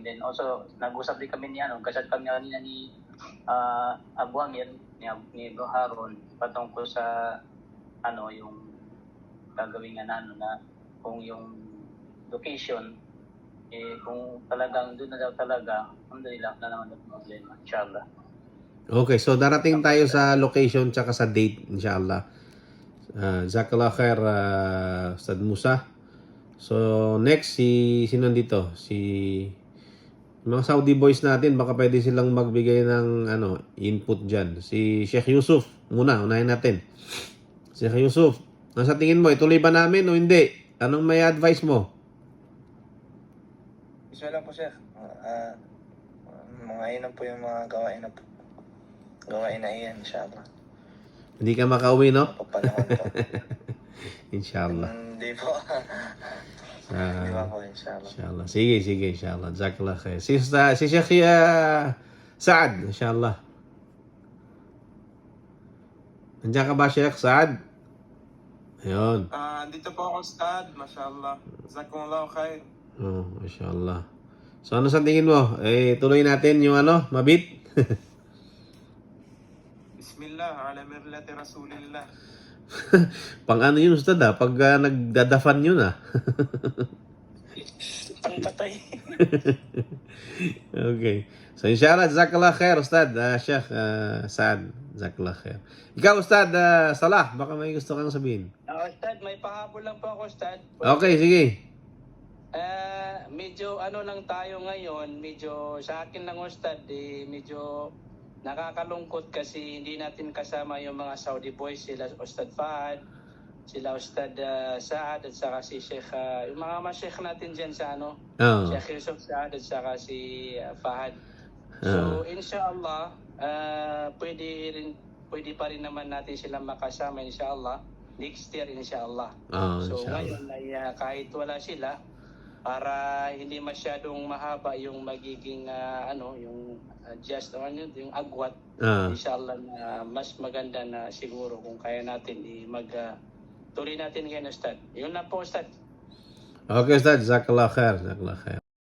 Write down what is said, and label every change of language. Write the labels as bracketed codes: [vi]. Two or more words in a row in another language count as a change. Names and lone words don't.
[en] Then also, [tl] nag-usap din kami kasat kami kanina ni Abu Amir, ni Bro Haron, patungkol sa yung gagawin na kung yung location, kung talagang doon na daw talaga, alhamdulillah na naman ang problema, inshallah. Okay, so darating tayo sa location tsaka sa date, inshallah. [ar] Jazakallah khair, Ustad Musa. [tl] So next, sino dito? Mga Saudi boys natin, baka pwede silang magbigay ng input dyan. Si Sheikh Yusuf muna, unahin natin. Sheikh Yusuf, nasa tingin mo, ituloy ba namin o hindi? Anong may advice mo? Isa lang po, Sheikh. Mga inan po yung mga gawain na iyan, inshallah. Hindi ka makauwi, no? Papanahon po. Inshallah. Hindi po. Hindi ba po, inshallah. Inshallah. Sige, inshallah. [ar] Jazakallah khair. [tl] Si Sheikh Saad, inshallah. Nandiyan ka ba, Sheikh Saad? Ayun. Dito po ako, Ustad. [ar] Mashallah. Jazakumullah khair. [tl] Oh, mashallah. So ano sa tingin mo? Tuloy natin yung mabit? [ar] Bismillah, ala mirlati Rasulillah. [tl] Pang yun, Ustad, pag nagdadafan yun, Ang patay. Okay. So inshallah, [ar] jazakallah khair, [tl] Ustad. Sheikh Saad, [ar] jazakallah khair. [tl] Ikaw, Ustad Salah, baka may gusto kang sabihin. Ustad, may pahabol lang po ako, Ustad. Okay, sige. Medyo ano lang tayo ngayon, medyo sa akin lang Ustad, medyo nakakalungkot kasi hindi natin kasama yung mga Saudi boys, sila Ustad Fahad, sila Ustad Saad at saka si Sheikh, yung mga ma-sheikh natin dyan sa ano, Oo. Sheikh Yusuf Saad at saka si Fahad. So inshallah, pwede pa rin naman natin silang makasama inshallah. [en] Next year inshallah. [tl] Oo, So inshallah. ngayon ay kahit wala sila, para hindi masyadong mahaba yung magiging yung just yung agwat, Ah. inshallah na mas maganda na siguro kung kaya natin tuloy natin ngayon Ustad. Yun lang po Ustad. Okay, Ustad. [ar] Jazakallah khair. Jazakallah khair.